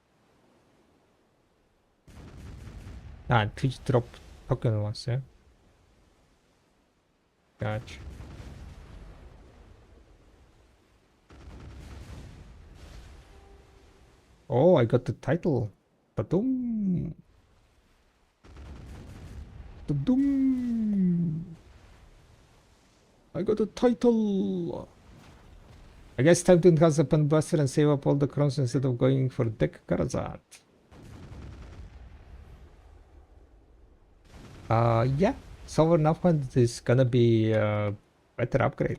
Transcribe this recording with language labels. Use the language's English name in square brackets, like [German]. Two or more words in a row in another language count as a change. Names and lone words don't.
[English] Ah, Twitch drop token ones, yeah. Gotcha. Oh, I got the title. Ta-dum. Ta-dum. I got the title. I guess time to enhance the pen buster and save up all the crowns instead of going for deck Karazat. Yeah. Sovereign Uphunt is gonna be a better upgrade.